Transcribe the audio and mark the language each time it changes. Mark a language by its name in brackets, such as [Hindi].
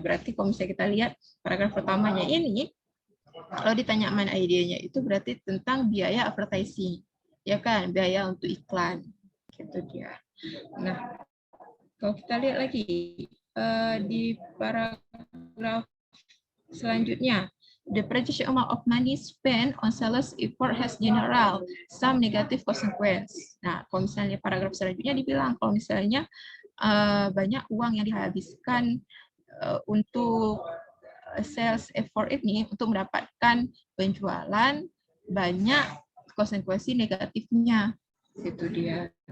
[Indonesian] Berarti kalau misalnya kita lihat paragraf pertamanya ini, kalau ditanya mana idenya, itu berarti tentang biaya advertising, ya kan, biaya untuk iklan, gitu dia. Nah, kalau kita lihat lagi di paragraf selanjutnya, [English] the projected amount of money spent on sales effort has general some negative consequence. [Indonesian] Nah, kalau misalnya paragraf selanjutnya dibilang kalau misalnya banyak uang yang dihabiskan untuk sales effort ini untuk mendapatkan penjualan, banyak konsekuensi negatifnya, gitu dia.